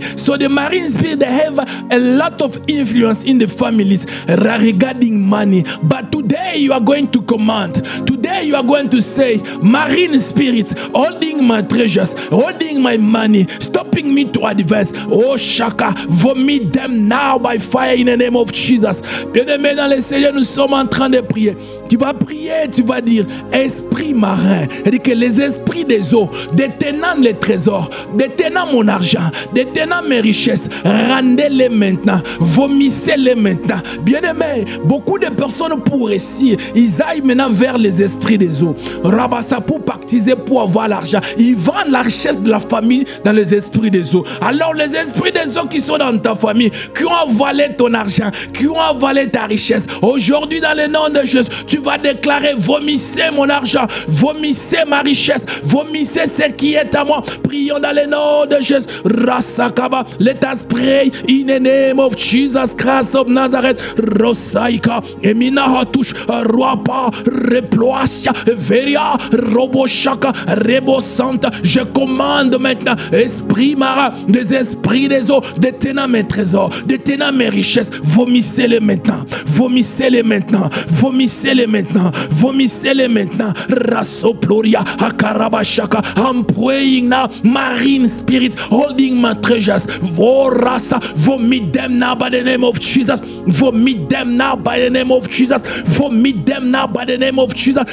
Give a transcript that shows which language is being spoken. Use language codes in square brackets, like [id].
[en] So the marine spirit, they have a lot of influence in the families regarding money. But today you are going to command. Today you are going to say, marine spirits holding my treasures, holding my money, stopping me to advance. Oh Shaka, vomit them now by fire in the name of Jesus. [fr] Bien-aimé dans le Seigneur, nous sommes en train de prier. Tu vas prier, tu vas dire, esprit marin, c'est-à-dire que les esprits des eaux, détenant les trésors, détenant mon argent, détenant mes richesses, rendez-les maintenant, vomissez-les maintenant. Bien-aimé, beaucoup de personnes pour réussir, ils aillent maintenant vers les esprits des eaux. Rabassa pour pactiser, pour avoir l'argent. Ils vendent la richesse de la famille dans les esprits des eaux. Alors les esprits des eaux qui sont dans ta famille, qui ont avalé ton argent, qui ont avalé ta richesse, aujourd'hui dans le nom de Jésus, tu vas déclarer, vomissez mon argent, vomissez ma richesse, vomissez ce qui est à moi. Prions dans le nom de Jésus. [en] Rasakaba, let us pray in the name of Jesus Christ of Nazareth. Rosaika, Emina Hatush, Ruapa, Reploasia, Veria, Roboshaka, Rebosanta. [fr] Je commande maintenant, esprit marin, des esprits des eaux, détenant mes trésors, détenant mes richesses, vomissez-les maintenant, vomissez-les maintenant, vomissez-les maintenant, vomissez-les maintenant. Rasoploria, Akarabashaka. [en] I'm praying now, marine spirit holding my treasures. Vorasa, vomit them now by the name of Jesus. Vomit them now by the name of Jesus. Vomit them now by the name of Jesus.